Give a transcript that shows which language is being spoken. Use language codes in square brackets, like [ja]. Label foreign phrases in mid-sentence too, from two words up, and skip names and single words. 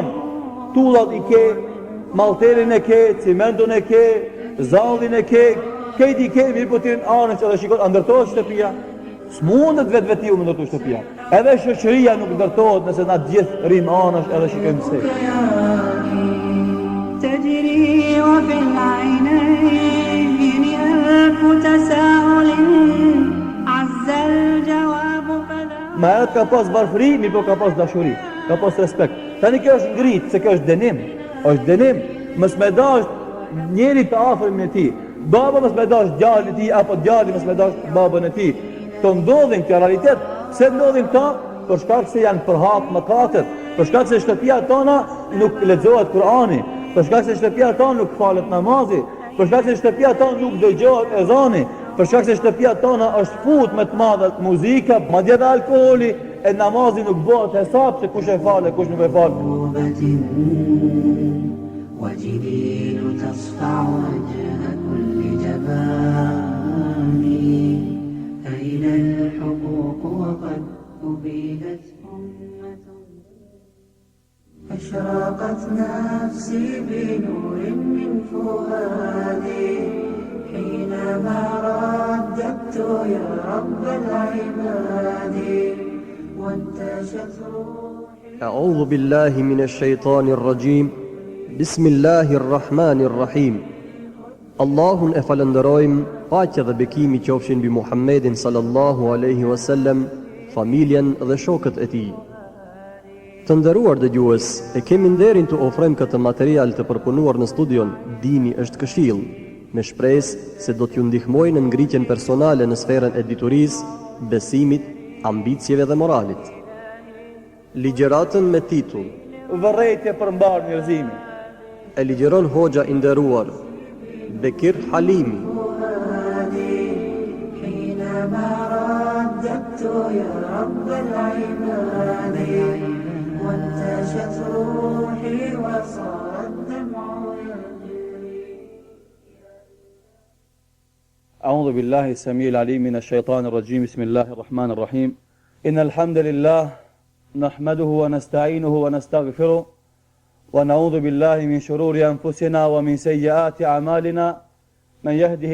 [sq] Tullat i ke, malterin e ke, cimenton e ke, zallin e ke, këti i ke, mirë po t'rin anësh edhe shikon, a ndërtohet shtëpia? S'mundet vetë me ndërtu shtëpia. Edhe shoqëria nuk ndërtohet nëse na gjithë rrim anësh edhe shikojmë se. [ar] تجري وفي العينين ألف تساؤل عز الجواب فلا. [sq] Ma edhe ka pas varfëri, mirë po ka pas dashuri, ka pas respekt. Tani kjo është ngrit, se kjo është dënim. Është dënim, mos më dash njëri të afërm me ti. Baba mos më dash djalin e tij apo djali mos më dash babën e tij. Të ndodhin kjo realitet. Pse ndodhin këto? Për shkak se janë përhap mëkatet, për shkak se shtëpia tona nuk lexohet Kur'ani, për shkak se shtëpia tona nuk falet namazi, për shkak se shtëpia tona nuk dëgjohet ezani, për shkak se shtëpia tona është fut me të madhe muzika, madje edhe alkooli, e namazi nuk bëhet hesab se kush e fal e kush nuk e fal. [ar] وجبين تصفع وجه كل جبان. أين الحقوق وقد أبيدت أمة. أشرقت نفسي بنور من فؤادي حينما رددت يا رب العباد وانتشت روحي. أعوذ بالله من الشيطان الرجيم. بسم الله الرحمن الرحيم. [sq] Allahun e falenderojmë, paqja dhe bekimi qofshin mbi Muhammedin [ar] صلى الله عليه وسلم, [sq] familjen dhe shokët e tij. Të nderuar dëgjues, e kemi nderin të ofrojmë këtë material të përpunuar në studion Dini është këshill, me shpresë se do t'ju ndihmojë në ngritjen personale në sferën e diturisë, besimit, ambicieve dhe moralit. Ligjëratën me titull Vërrejtje për mbar njerëzimin e ligjeron hoxha i nderuar Bekir Halimi. [ar] حينما رددت يا رب العباد وانتشت روحي وصار الدمع يجري. أعوذ بالله السميع العليم من الشيطان الرجيم بسم الله الرحمن الرحيم إن الحمد لله نحمده ونستعينه ونستغفره ونعوذ بالله من شرور أنفسنا ومن سيئات أعمالنا من يهده